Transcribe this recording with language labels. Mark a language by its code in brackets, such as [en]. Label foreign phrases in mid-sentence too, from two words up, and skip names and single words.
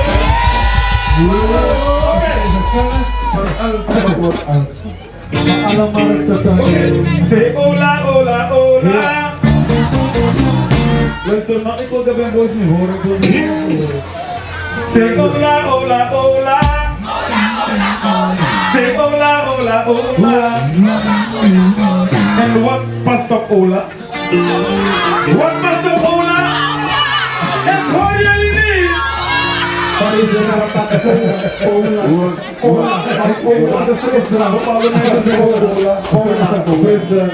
[nl] Oké, zeg hola, hola, hola. Luister, maar ik wil de Ben Boys niet horen, ik wil de mensen horen. Zeg hola, hola, hola. Zeg hola, hola, hola. En wat past op hola? Wat past op hola? Ik hoor jullie niet! Wat is er nou dat hola? Hola, de frisdrank. Alle mensen zeggen hola, frisdrank.